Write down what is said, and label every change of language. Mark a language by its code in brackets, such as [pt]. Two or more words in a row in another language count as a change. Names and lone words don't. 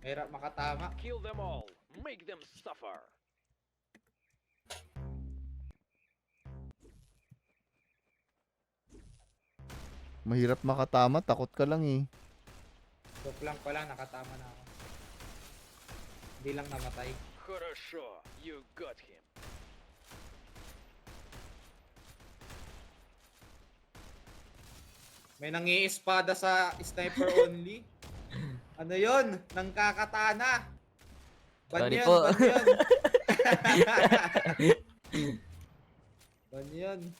[tl] Mahirap makatama. [en] Kill them all. Make them suffer. [tl] Mahirap makatama, takot ka lang eh. Joke lang pala, nakatama na ako. Hindi lang namatay. [en] Хорошо, you got him. [tl] May nangi-espada sa [en] sniper only. [tl] Ano yon? Nangkakatana. Ban [en] Sorry [tl] yan, po. ban yan. Ban yan.